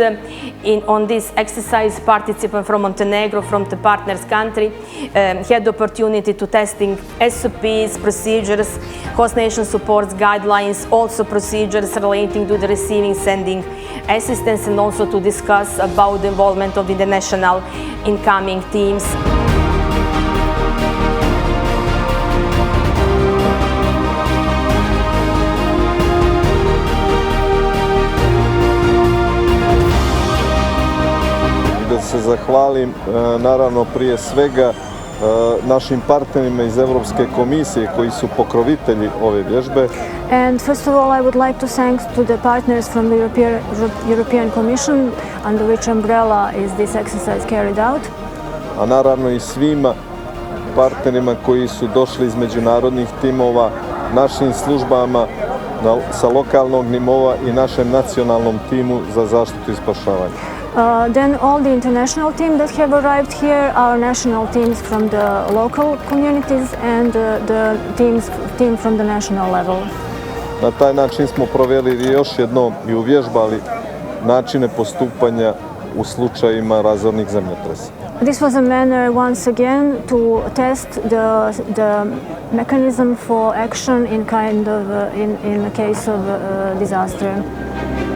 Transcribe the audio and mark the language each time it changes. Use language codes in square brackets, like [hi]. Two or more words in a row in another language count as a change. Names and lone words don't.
[en] On this exercise, participants from Montenegro, from the partners country, had the opportunity to testing SOPs, procedures, host nation supports, guidelines, also procedures relating to the receiving, sending assistance, and also to discuss about the involvement of the international incoming teams. [sr] Da se zahvalim naravno prije svega našim partnerima iz Europske komisije koji su pokrovitelji ove vježbe. [en] And first of all, I would like to thank to the partners from the European Commission, under which umbrella is this exercise carried out. [sr] A naravno i svima partnerima koji su došli iz međunarodnih timova, našim službama sa lokalnog nivoa i našem nacionalnom timu za zaštitu i spašavanje. [en] Then all the international teams that have arrived here, our national teams from the local communities and the team from the national level. [sr] Na taj način smo provjerili još jednom i uvježbali načine postupanja u slučajima razornih zemljotresa. [en] This was a manner once again to test the mechanism for action in the case of disaster.